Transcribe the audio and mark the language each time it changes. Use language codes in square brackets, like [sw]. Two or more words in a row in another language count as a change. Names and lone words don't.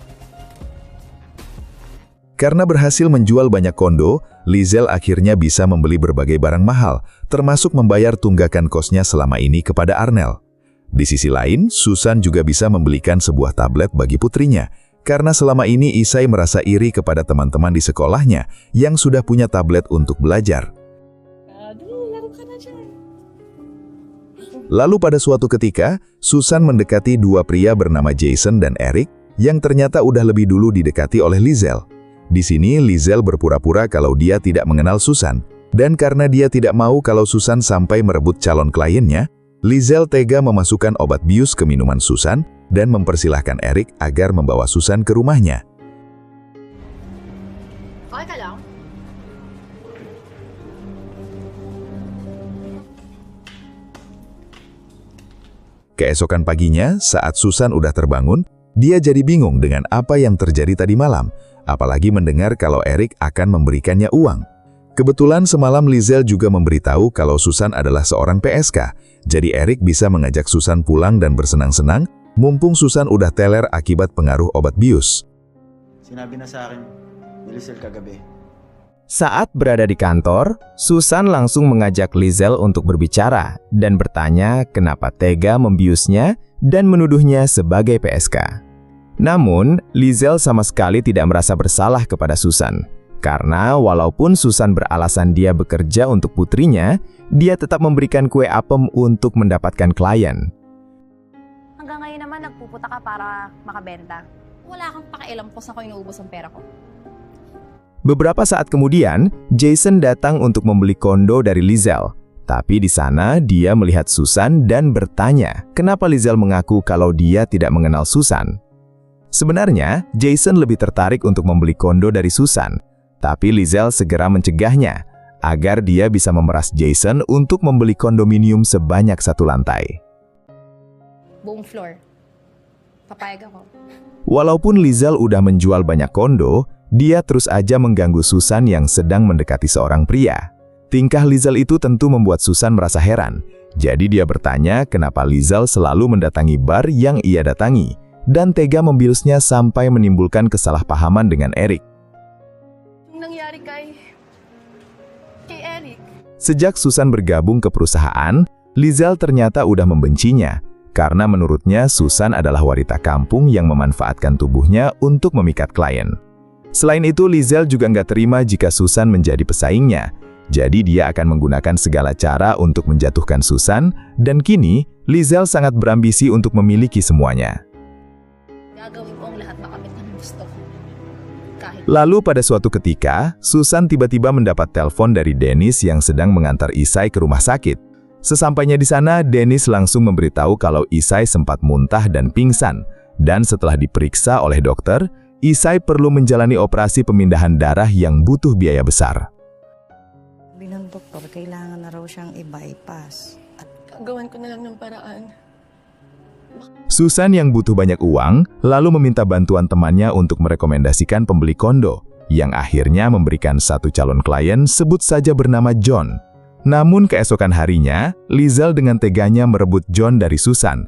[id] Karena berhasil menjual banyak kondo, Lizel akhirnya bisa membeli berbagai barang mahal, termasuk membayar tunggakan kosnya selama ini kepada Arnel. Di sisi lain, Susan juga bisa membelikan sebuah tablet bagi putrinya, karena selama ini Isai merasa iri kepada teman-teman di sekolahnya yang sudah punya tablet untuk belajar. [tl] Laro ka na dyan. [id] Lalu pada suatu ketika, Susan mendekati 2 pria bernama Jason dan Eric yang ternyata udah lebih dulu didekati oleh Lizel. Di sini Lizel berpura-pura kalau dia tidak mengenal Susan, dan karena dia tidak mau kalau Susan sampai merebut calon kliennya, Lizel tega memasukkan obat bius ke minuman Susan dan mempersilahkan Eric agar membawa Susan ke rumahnya. [tl] Okay ka lang? [id] Keesokan paginya, saat Susan udah terbangun, dia jadi bingung dengan apa yang terjadi tadi malam, apalagi mendengar kalau Eric akan memberikannya uang. Kebetulan semalam Lizel juga memberitahu kalau Susan adalah seorang PSK, jadi Eric bisa mengajak Susan pulang dan bersenang-senang, mumpung Susan udah teler akibat pengaruh obat bius. [tl] Sinabi na sa akin ni Lizel kagabi. [id] Saat berada di kantor, Susan langsung mengajak Lizel untuk berbicara dan bertanya kenapa tega membiusnya dan menuduhnya sebagai PSK. Namun, Lizel sama sekali tidak merasa bersalah kepada Susan, karena walaupun Susan beralasan dia bekerja untuk putrinya, dia tetap memberikan kue apem untuk mendapatkan klien. [tl] Hanggang ngayon naman nagpuputa ka para makabenta. Wala kang pakialam kung saan ko inuubos ang pera ko. [id] Beberapa saat kemudian, Jason datang untuk membeli kondo dari Lizel. Tapi di sana dia melihat Susan dan bertanya kenapa Lizel mengaku kalau dia tidak mengenal Susan. Sebenarnya, Jason lebih tertarik untuk membeli kondo dari Susan, tapi Lizel segera mencegahnya. agar dia bisa memeras Jason untuk membeli kondominium sebanyak 1 lantai. [tl] Buong floor. Papayag ako. [id] Walaupun Lizelle udah menjual banyak kondo, dia terus aja mengganggu Susan yang sedang mendekati seorang pria. Tingkah Lizelle itu tentu membuat Susan merasa heran. Jadi dia bertanya kenapa Lizelle selalu mendatangi bar yang ia datangi, dan tega membiusnya sampai menimbulkan kesalahpahaman dengan Eric. [tl] Yung nangyari kay Eric. [id] Sejak Susan bergabung ke perusahaan, Lizelle ternyata udah membencinya, karena menurutnya Susan adalah wanita kampung yang memanfaatkan tubuhnya untuk memikat klien. Selain itu, Lizelle juga nggak terima jika Susan menjadi pesaingnya. Jadi dia akan menggunakan segala cara untuk menjatuhkan Susan, dan kini Lizelle sangat berambisi untuk memiliki semuanya. [tl] Gagawin ko ang lahat makamit ng gusto ko. Kahit [id] Lalu pada suatu ketika, Susan tiba-tiba mendapat telepon dari Dennis yang sedang mengantar Isai ke rumah sakit. Sesampainya di sana, Dennis langsung memberitahu kalau Isai sempat muntah dan pingsan, dan setelah diperiksa oleh dokter, Isai perlu menjalani operasi pemindahan darah yang butuh biaya besar. [tl] Sabi ng doktor, kailangan na raw siyang i-bypass. Gagawan ko na lang ng paraan. [id] Susan yang butuh banyak uang, lalu meminta bantuan temannya untuk merekomendasikan pembeli kondo, yang akhirnya memberikan satu calon klien sebut saja bernama John. Namun keesokan harinya, Lizelle dengan teganya merebut John dari Susan.